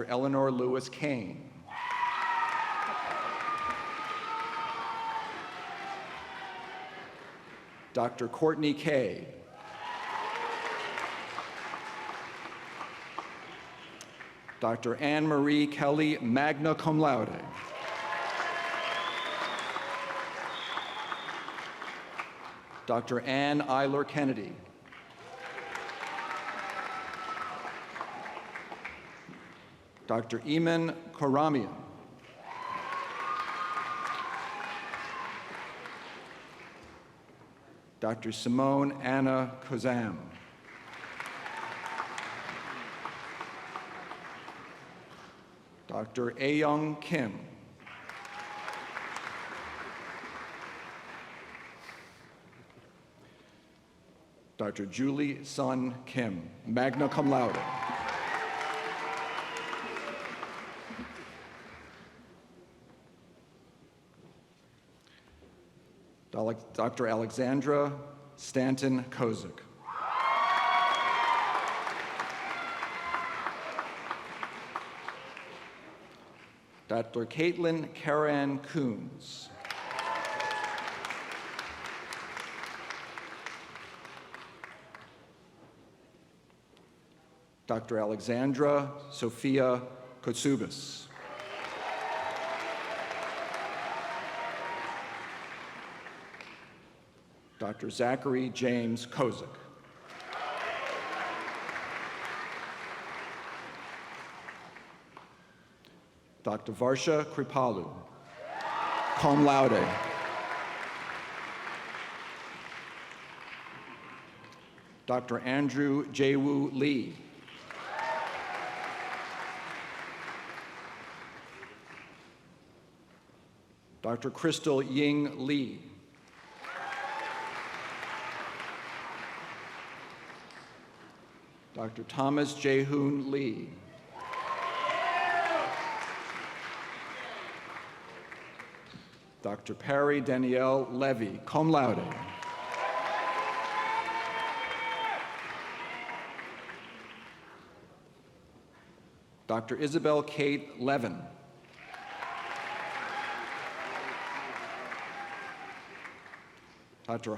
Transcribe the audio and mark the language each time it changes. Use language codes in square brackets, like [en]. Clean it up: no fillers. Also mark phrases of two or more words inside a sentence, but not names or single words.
[en] Eleanor Lewis Kane. Dr. Courtney Kay. Dr. Anne Marie Kelly, [la] magna cum laude. [en] Dr. Ann Eiler Kennedy. Dr. Eamon Karamian. Dr. Simone Anna Kozam. Dr. Ayoung Kim. Dr. Julie Sun Kim, [la] magna cum laude. [en] Dr. Alexandra Stanton Kozik. Dr. Caitlin Karan Coons. Dr. Alexandra Sophia Kotsubis. Dr. Zachary James Kozik. Dr. Varsha Kripalu, [la] cum laude. [en] Dr. Andrew Jaewoo Lee. Dr. Crystal Ying Lee. Dr. Thomas Jae-hoon Lee. Dr. Perry Danielle Levy, [la] cum laude. [en] Dr. Isabel Kate Levin. Dr.